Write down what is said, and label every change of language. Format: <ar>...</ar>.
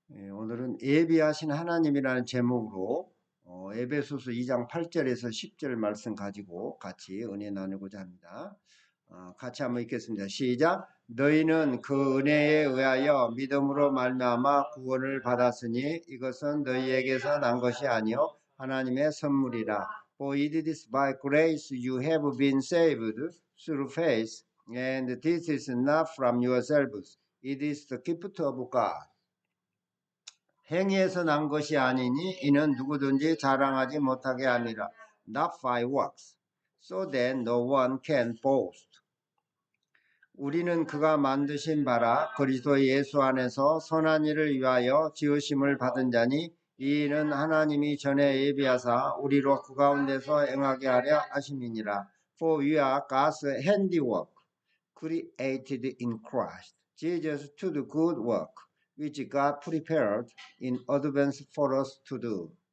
<ko>오늘은 예비하신 하나님이라는 제목으로 에베소서 2장 8절에서 10절 말씀 가지고 같이 은혜 나누고자 합니다. 같이 한번 읽겠습니다. 시작. 너희는 그 은혜에 의하여 믿음으로 말미암아 구원을 받았으니 이것은 너희에게서 난 것이 아니요 하나님의 선물이라.</ko> <en>For it is by grace you have been saved through faith, and this is not from yourselves. It is the gift of God.</en> <ko>행위에서 난 것이 아니니 이는 누구든지 자랑하지 못하게 함이라.</ko> <en>Not by works, so that no one can boast.</en> <ko>우리는 그가 만드신 바라 그리스도 예수 안에서 선한 일을 위하여 지으심을 받은 자니 이는 하나님이 전에 예비하사 우리로 그 가운데서 행하게 하려 하심이니라.</ko> <en>For we are God's handiwork, created in Christ Jesus to do good work, which God prepared in advance for us to do.</en>